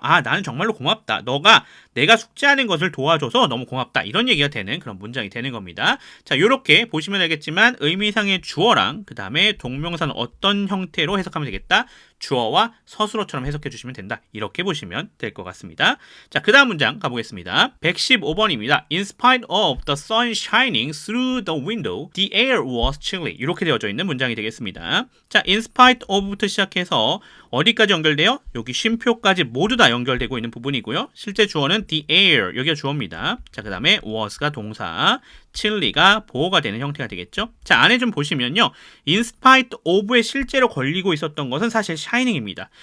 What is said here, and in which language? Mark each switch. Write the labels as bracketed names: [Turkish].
[Korean] 아, 나는 정말로 고맙다. 너가 내가 숙제하는 것을 도와줘서 너무 고맙다. 이런 얘기가 되는 그런 문장이 되는 겁니다. 자, 요렇게 보시면 알겠지만 의미상의 주어랑 그 다음에 동명사는 어떤 형태로 해석하면 되겠다? 주어와 서술어처럼 해석해 주시면 된다. 이렇게 보시면 될 것 같습니다. 자, 그 다음 문장 가보겠습니다. 115번입니다. [English] In spite of the sun shining through the window, the air was chilly. [Korean] 이렇게 되어져 있는 문장이 되겠습니다. 자, in spite of부터 시작해서 어디까지 연결돼요? 여기 쉼표까지 모두 다 연결되고 있는 부분이고요. 실제 주어는 the air, 여기가 주어입니다. 자, 그 다음에 was가 동사, chilly가 보어가 되는 형태가 되겠죠. 자, 안에 좀 보시면요. in spite of에 실제로 걸리고 있었던 것은 사실 shining입니다.